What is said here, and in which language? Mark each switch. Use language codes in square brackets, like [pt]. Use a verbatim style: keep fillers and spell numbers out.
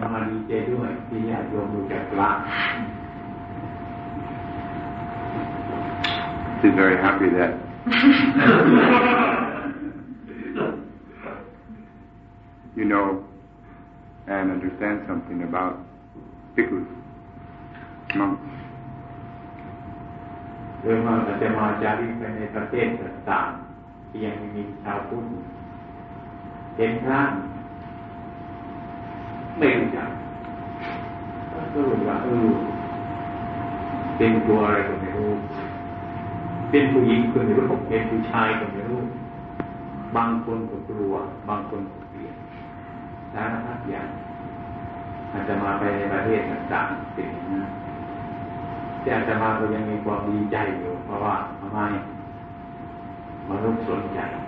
[th] มีเจด้วยมีญาติโยมดูจากพระ [en] She's very happy that you know and understand something about bhikkhus, monks. [th] โดยมากอาจจะมาจากไปในประเทศต่างๆที่ยังมีชาวพุทธเห็นพระไม่รู้จักก็รู้ว่าเออ เป็นตัวอะไรก็ไม่รู้เป็นผู้หญิงก็ไม่รู้เป็นผู้ชายก็ไม่รู้บางคนก็กลัวบางคนก็เกลียดสารพัดอย่างอาจจะมาไปในประเทศต่างๆเป็นนะแต่อาจจะมาก็ยังมีความดีใจอยู่เพราะว่าทำไมมนุษย์สนใจ